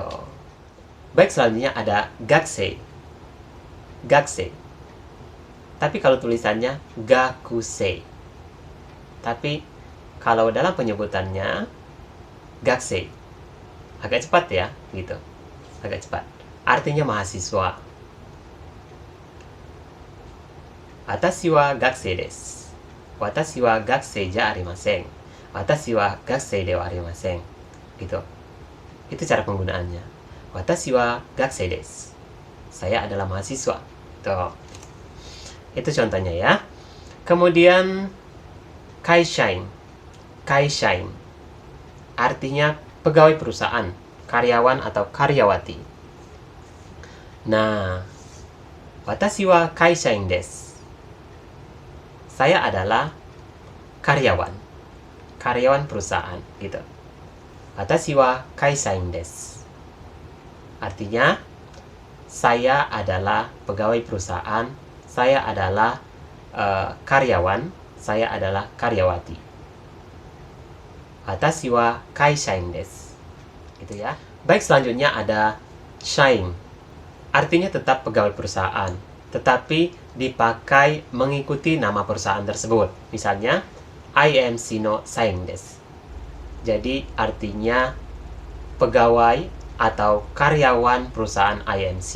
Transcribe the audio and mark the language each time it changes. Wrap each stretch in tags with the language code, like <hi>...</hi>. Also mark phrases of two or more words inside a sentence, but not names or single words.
<id>Baik, selanjutnya ada gakusei. Tapi kalau tulisannya gakusei. Tapi kalau dalam penyebutannya gakusei. Agak cepat ya, gitu. Agak cepat. Artinya mahasiswa.</id> <ja>私は学生です. 私は学生じゃありません。私は学生ではありません.</ja> <id>Gitu. Itu cara penggunaannya.</id> <ja>私は学生です.</ja> <id>Saya adalah mahasiswa. Tuh. Itu contohnya ya. Kemudian kaishain. Artinya pegawai perusahaan, karyawan atau karyawati. Nah,</id> <ja>私は会社員です.</ja> <id>Saya adalah karyawan perusahaan gitu.</id> <ja>私は会社員です.</ja> <id>Artinya saya adalah pegawai perusahaan, saya adalah karyawan, saya adalah karyawati.</id> <ja>私は会社員です.</ja> <id>Gitu ya. Baik, selanjutnya ada shain. Artinya tetap pegawai perusahaan, tetapi dipakai mengikuti nama perusahaan tersebut. Misalnya, IMC</id> <ja>の社員です.</ja> <id>Jadi artinya pegawai atau karyawan perusahaan IMC.</id>